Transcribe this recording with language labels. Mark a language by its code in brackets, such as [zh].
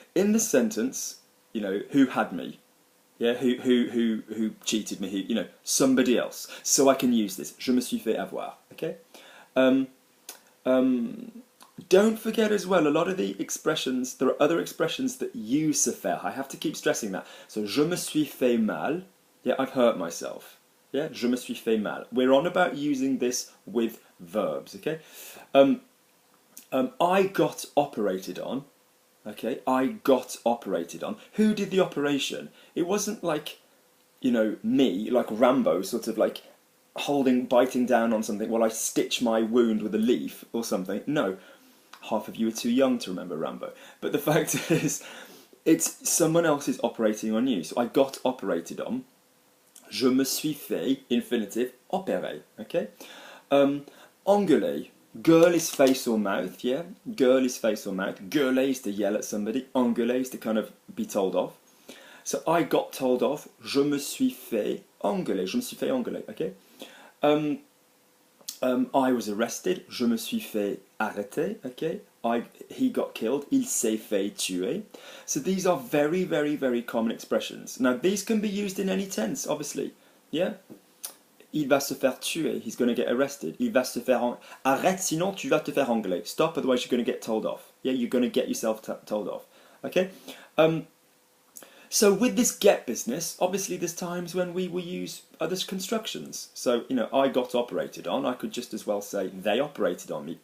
[en] In the sentence, you know, who had me? Yeah, who cheated me? Who, you know, somebody else. So I can use this. [fr] Je me suis fait avoir. [en] Okay. Don't forget as well, a lot of the expressions, there are other expressions that use se faire. I have to keep stressing that. So, [fr] je me suis fait mal. [en] Yeah, I've hurt myself. Yeah, [fr] je me suis fait mal. [en] We're on about using this with verbs, okay? I got operated on. Okay, I got operated on. Who did the operation? It wasn't like, you know, me, like Rambo, sort of like biting down on something while I stitch my wound with a leaf or something. No. Half of you are too young to remember Rambo. But the fact is, it's someone else is operating on you. So I got operated on. [fr] Je me suis fait, infinitive, opérer. [en] Okay? Engueuler. Girl is face or mouth, yeah? Girl is face or mouth. Gueuler is to yell at somebody. Engueuler is to kind of be told off. So I got told off. [fr] Je me suis fait engueuler. Je me suis fait engueuler, okay? [en] I was arrested. [fr] Je me suis fait arrêter. [en] Okay, he got killed. [fr] Il s'est fait tuer. [en] So these are very, very, very common expressions. Now these can be used in any tense, obviously. Yeah. [fr] Il va se faire tuer. [en] He's going to get arrested. [fr] Il va se faire arrête, sinon tu vas te faire engueuler. [en] Stop, otherwise you're going to get told off. Yeah, you're going to get yourself told off. Okay. So with this get business, obviously there's times when we will use other constructions. So, you know, I got operated on. I could just as well say they operated on me.